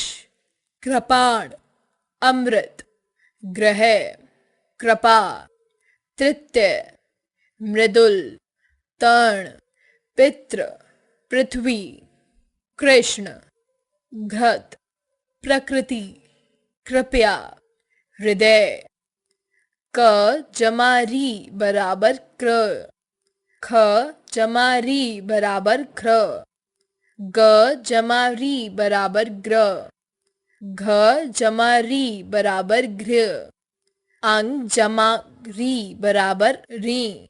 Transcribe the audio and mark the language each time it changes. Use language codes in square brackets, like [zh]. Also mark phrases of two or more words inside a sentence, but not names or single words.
[hi] कृपाण अमृत। ग्रह कृपा। तृतीय मृदुल तर्ण पितृ पृथ्वी। कृष्ण घृत प्रकृति। कृपया हृदय। क जमा री बराबर क्र, ख जमा री बराबर ख्र। ग जमा री बराबर ग्र, घ जमा री बराबर घृ। अंग जमा री बराबर री।